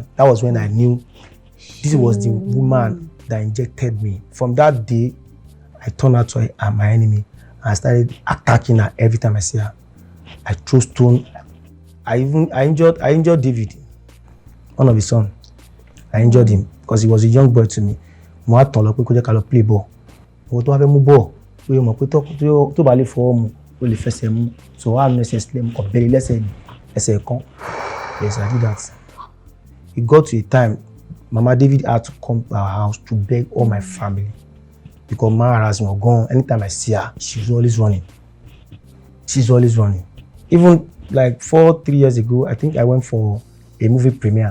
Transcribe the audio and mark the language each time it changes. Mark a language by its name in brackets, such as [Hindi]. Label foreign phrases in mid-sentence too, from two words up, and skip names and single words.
[English] That was when I knew this was the woman that injected me. From that day, I turned out to her my enemy. I started attacking her every time I see her. I threw stone. I injured David, one of his sons. I injured him because he was a young boy to me. [Yoruba] Mo wa ton lo pe ko je ka lo [English] play ball. [Yoruba] Mo to wa fe mu ball. O yo mo pe to ba le fo mu, o le fẹsẹ̀ mu. [English] So I necessarily [Yoruba] mo ko bere lẹ́sẹ̀ kan. [English] Yes, I did that. It got to a time Mama David had to come to our house to beg all my family because my husband was gone. Anytime I see her, she's always running. Even like 3 years ago, I think I went for a movie premiere.